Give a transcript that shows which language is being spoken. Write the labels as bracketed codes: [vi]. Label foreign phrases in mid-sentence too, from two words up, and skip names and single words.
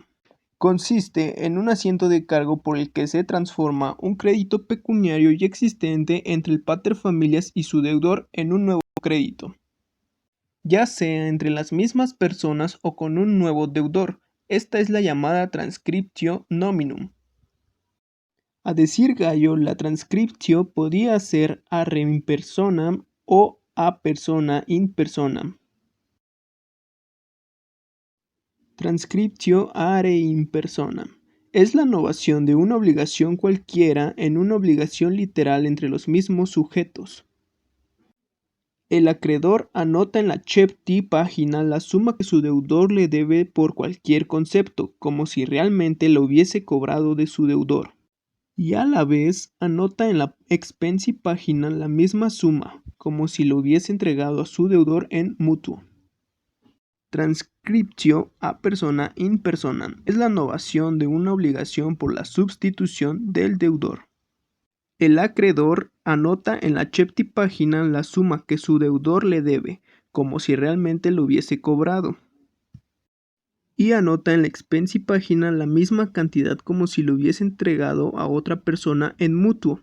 [es] Consiste en un asiento de cargo por el que se transforma un crédito pecuniario ya existente entre el pater familias y su deudor en un nuevo crédito, ya sea entre las mismas personas o con un nuevo deudor. Esta es la llamada [la] transcriptio nominum. [es] A decir Gallo, la transcriptio podía ser [la] a rem in personam [es] o [la] a persona in personam. Transcriptio a re in personam [es] es la novación de una obligación cualquiera en una obligación literal entre los mismos sujetos. El acreedor anota en la accepti página la suma que su deudor le debe por cualquier concepto, como si realmente lo hubiese cobrado de su deudor. Y a la vez anota en la expensi página la misma suma, como si lo hubiese entregado a su deudor en mutuo. [la] Transcriptio a persona in personam [es] es la novación de una obligación por la sustitución del deudor. El acreedor anota en la accepti página la suma que su deudor le debe, como si realmente lo hubiese cobrado. Y anota en la expensi página la misma cantidad como si lo hubiese entregado a otra persona en mutuo.